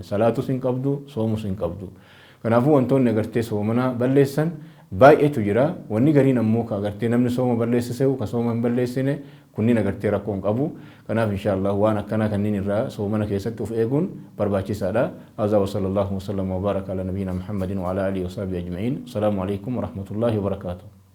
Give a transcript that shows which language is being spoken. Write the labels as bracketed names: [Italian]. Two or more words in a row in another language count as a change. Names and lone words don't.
[Oromo] Salaatus hin qabdu, soomus hin qabdu. Kanaafuu wantoonni agartee soomana balleessan baay'eetu jira. Wanni gariin ammoo ka agartee namni sooma balleessisee ka sooma hin balleessine kunniin agartee rakkoo hin qabu. Kanaaf inshaallah waan akkanaa kanneen irraa soomana keessatti of eeguun barbaachisaadha. [Arabic] عز وصلى الله وسلم وبارك على نبينا محمد وعلى آله وصحبه أجمعين. السلام عليكم ورحمة الله وبركاته.